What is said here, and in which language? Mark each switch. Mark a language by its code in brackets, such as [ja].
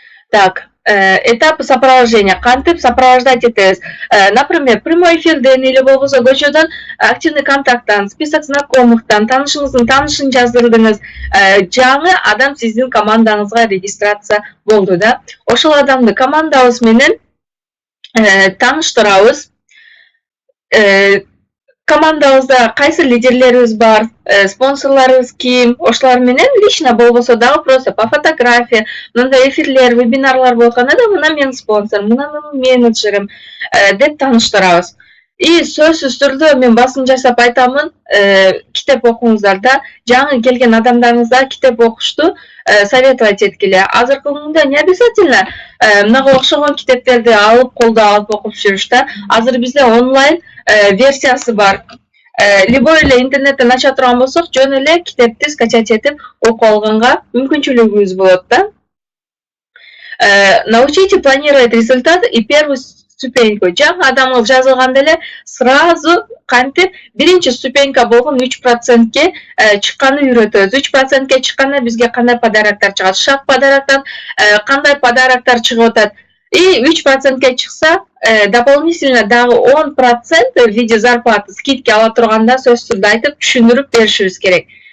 [ru] Так, этапы сопровождения. [ky] Кантип [ru] сопровождать этебиз? [ky] Например, прямой эфирден или болбосо көчөдөн активный контакттан, список знакомыктан, таанышыңыздын таанышын жаздырдыңыз. Жаңы адам сиздин командаңызга регистрация болду да. Ошол адамды командабыз менен тааныштырабыз. Командабызда кайсы лидерлерибиз бар, спонсорлорубуз ким, ошолор менен лично болбосо дагы [ru] просто по фотография, [ky] мындай эфирлер, вебинарлар болгондо да мына менин спонсорум, мына менин менеджерим деп тааныштырабыз. Сөзсүз түрдө мен басым жасап айтамын, китеп окуңуздар да, жаңы келген адамдарыңызга китеп окушту советовать эткиле. Азыркы күндө [ru] не обязательно [ky] мынага окшогон китептерди алып колдо алып окуп жүрүш да. Азыр бизде онлайн версиясы бар. Любой эле интернеттен ача турган болсок, жөн эле китепти скачать этип окуп алганга мүмкүнчүлүгүбүз болот да. [ru] Научите планировать результат и первую ступеньку. [ky] Жаңы адамыңыз жазылганда эле сразу кантип биринчи ступенька болгон 3%ке чыкканды үйрөтөбүз. 3%ке чыкканда бизге кандай подароктор чыгат? Шак подароктон кандай подароктор чыгып атат? И 3%ке чыкса, дополнительно дагы 10% [ru] в виде зарплаты скидки [ky] ала турганда сөзсүз түрдө айтып түшүндүрүп беришибиз керек.